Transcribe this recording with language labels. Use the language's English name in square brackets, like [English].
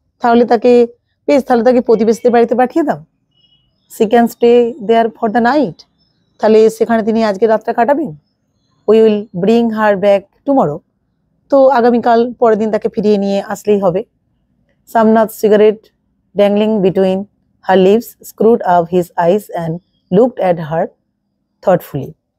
[Bangla] তাহলে তাকে প্রতিবেশীদের বাড়িতে পাঠিয়ে দাও। [English] She can stay there for the night. [Bangla] তাহলে সেখানে তিনি আজকে রাতটা কাটাবেন। [English] We will bring her back tomorrow. [Bangla] তো আগামীকাল পরের দিন তাকে ফিরিয়ে নিয়ে আসলেই হবে। [English] Samnath's cigarette dangling between her lips screwed up his eyes and looked at her thoughtfully.